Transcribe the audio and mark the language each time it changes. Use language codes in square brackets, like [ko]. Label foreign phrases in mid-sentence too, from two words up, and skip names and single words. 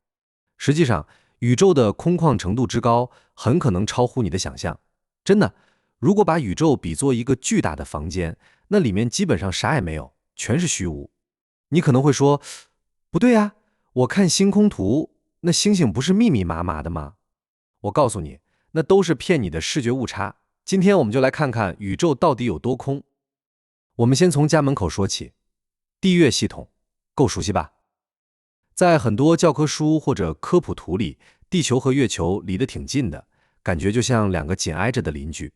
[zh] 實際上，宇宙的空曠程度之高，很可能超乎你的想象。真的，如果把宇宙比作一個巨大的房間，那裡面基本上啥也沒有，全是虛無。你可能會說，不對呀，我看星空圖，那星星不是密密麻麻的嗎？我告訴你，那都是騙你的視覺誤差。今天我們就來看看宇宙到底有多空。我們先從家門口說起，地月系統，夠熟悉吧？在很多教科書或者科普圖裡，地球和月球離得挺近的，感覺就像兩個緊挨着的鄰居。